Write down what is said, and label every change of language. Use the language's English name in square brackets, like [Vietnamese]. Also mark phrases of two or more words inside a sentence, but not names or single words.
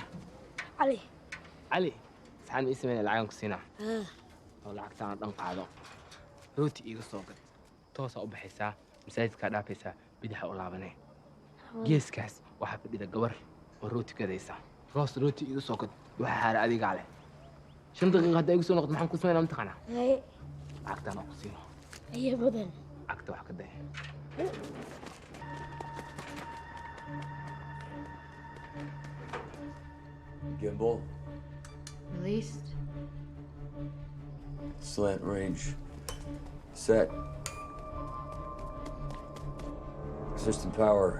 [Somali] علي علي saxan ii sameyn lacag ku siinaa oo lacagtaan dhan qaado rooti iiga soo gad toosa u baxaysaa masaajidka dhaafaysaa bidaxa u laabanay geeskaas waxaa fadhida gabar oo rooti gadaysa roos rooti iiga soo gad waxa xaara adiga leh 5 daqiiqo hadda igu soo noqdo maxaan ku sameynaa mataqaanaa lacagtaan ku siinaa [Arabic] هي بدل عقد واحد كده [English] Gimbal. Released. Slant range. Set. System power.